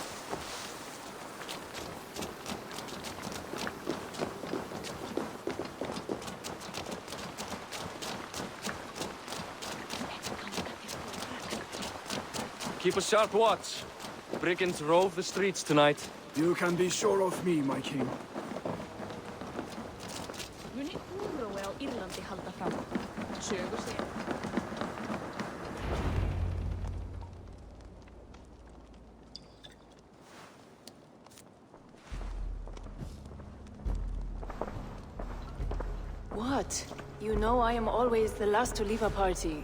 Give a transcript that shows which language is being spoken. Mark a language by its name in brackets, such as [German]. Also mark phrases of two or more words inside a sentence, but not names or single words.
[English] Keep a sharp watch. Brigands rove the streets tonight. You can be sure of me, my king. [Icelandic] muni úrrói á Írlandi halda fram. Sögur segja. [English] What? You know I am always the last to leave a party.